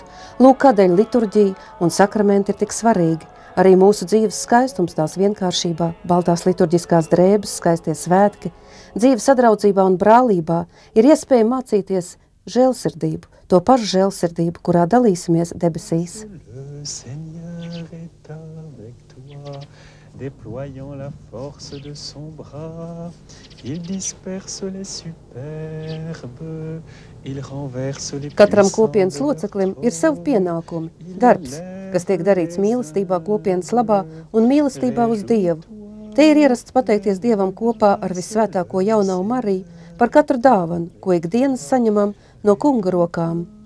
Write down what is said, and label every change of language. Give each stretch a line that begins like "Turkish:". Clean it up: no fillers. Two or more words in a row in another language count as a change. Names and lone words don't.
Latvian: Lūk, kādēļ liturģija un sakramenti ir tik svarīgi. Arī mūsu dzīves skaistums tās vienkāršībā, baltās liturģiskās drēbes, skaistie svētki, dzīve sadraudzībā un brālībā ir iespēja mācīties žēlsirdību, to pašu žēlsirdību, kurā dalīsimies debesīs.
French: Déployant la force de son bras, il disperse les superbes, il renverse les puissants.
Latvian: Katram kopienas loceklim ir savi pienākumi, darbs, kas tiek darīts mīlestībā kopienas labā un mīlestībā uz Dievu. Te ir ierasts pateikties Dievam kopā ar visvētāko jaunau Mariju par katru dāvanu, ko ikdienas saņemam no kunga rokām.